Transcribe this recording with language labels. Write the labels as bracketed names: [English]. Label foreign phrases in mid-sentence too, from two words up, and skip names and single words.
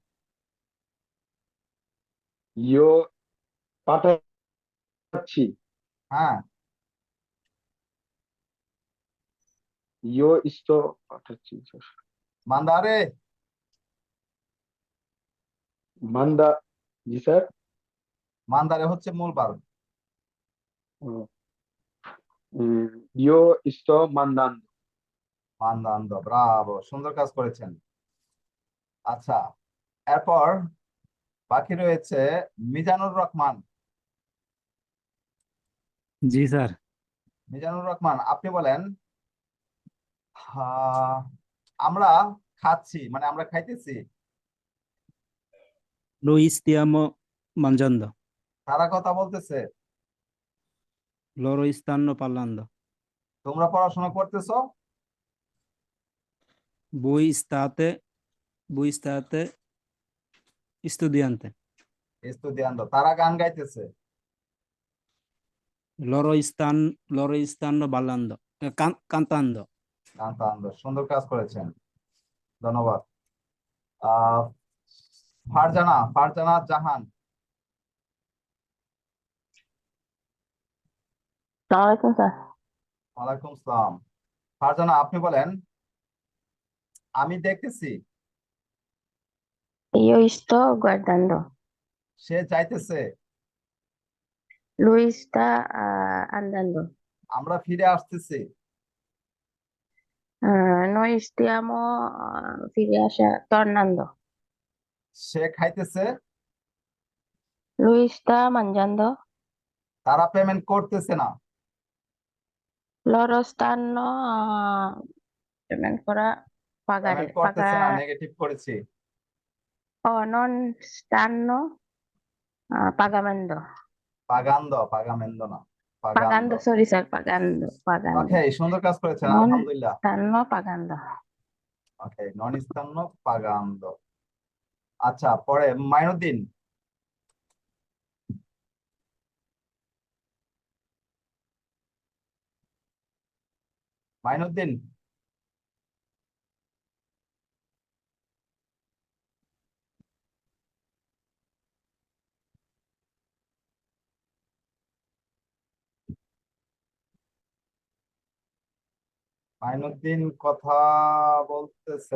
[Bangla] ইয়ো পাঠাচ্ছি। হ্যাঁ, [Italian] Io sto [Bangla] পাঠাচ্ছি স্যার। মান্দারে মান্দা, জি স্যার। মান্দারে হচ্ছে মূল ভার্ব। [Italian] Io sto mandando. [Bangla] মান্দান্দো, ব্রাভো, সুন্দর কাজ করেছেন। আচ্ছা, এরপর বাকি রয়েছে মিজানুর রহমান। জি স্যার। মিজানুর রহমান, আপনি বলেন আমরা খাচ্ছি, মানে আমরা খাইতেছি। [Italian] Noi stiamo mangiando. [Bangla] তারা কথা বলতেছে, [Italian] Loro stanno parlando. [Bangla] তোমরা পড়াশোনা করতেছো, [Italian] Voi state studiando. [Bangla] স্টুডিয়ান্তো, তারা গান গাইতেছে। [Italian] Loro stanno ballando. Cantando. [Bangla] কান্তান্দো, সুন্দর কাজ করেছেন, ধন্যবাদ। আহ ফারজানা জাহান। আসসালামু আলাইকুম স্যার। ওয়ালাইকুম সালাম। ফারজানা, আপনি বলেন আমি দেখতেছি, [Italian] Io sto guardando. [Bangla] সে যাইতেছে, [Italian] Lui sta andando. [Bangla] আমরা ফিরে আসতেছি, [Italian] Noi stiamo tornando. [Bangla] সে খাইতেছে, [Italian] Lui sta mangiando. [Bangla] তারা পেমেন্ট করতেছে না, [Italian] Loro stanno payment করা [Bangla] পেমেন্ট করতেছে না, নেগেটিভ করেছি। [Italian] non stanno pagando. [Bangla] পাগামেন্দো না, [Italian] Pagando, পাগান্দো। [English] sorry sir, pagando. [Bangla] ওকে, সুন্দর কাজ করেছেন, [Italian] Non [Bangla] আলহামদুলিল্লাহ। [Italian] stanno pagando. [Bangla] ওকে, [Italian] non stanno pagando. [Bangla] আচ্ছা, পরে মাইনুদ্দিন। মাইনুদ্দিন, মাইনুদ্দিন কথা বলতেছে